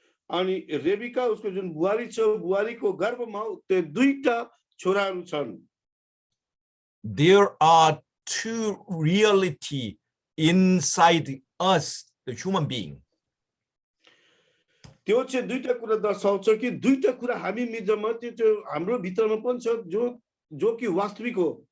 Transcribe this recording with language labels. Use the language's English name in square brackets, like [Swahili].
[Nepali] अनि रेबिका उसको जुन बुहारी छ बुहारीको गर्भमा त्यो दुईटा छोराहरू छन् [English] There are two reality inside us, the human being. [Nepali] त्यो चाहिँ दुईटा कुरा दर्शाउँछ कि दुईटा कुरा हामी मिजमा त्यो हाम्रो भित्रमा पनि छ जो कि वास्तविक हो